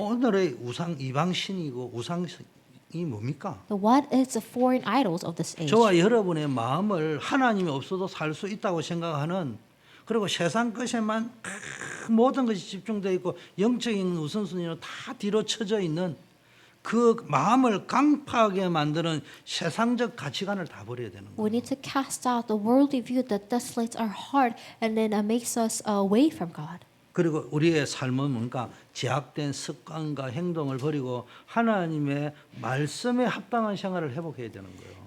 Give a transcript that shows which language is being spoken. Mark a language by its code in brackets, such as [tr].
[ko] 오늘의 우상 이방신이고 우상이 뭡니까? [en] So what is the foreign idols of this age? [ko] 저와 여러분의 마음을 하나님이 없어도 살 수 있다고 생각하는 그리고 세상 것에만 모든 것이 집중되어 있고 영적인 우선순위는 다 뒤로 쳐져 있는 그 마음을 강팍하게 만드는 세상적 가치관을 다 버려야 되는 [en] We [ko] 거예요. [en] need to cast out the worldly view that desolates our heart and then makes us away from God. [ko] 그리고 우리의 삶은 뭔가 제약된 습관과 행동을 버리고 하나님의 말씀에 합당한 생활을 회복해야 되는 거예요.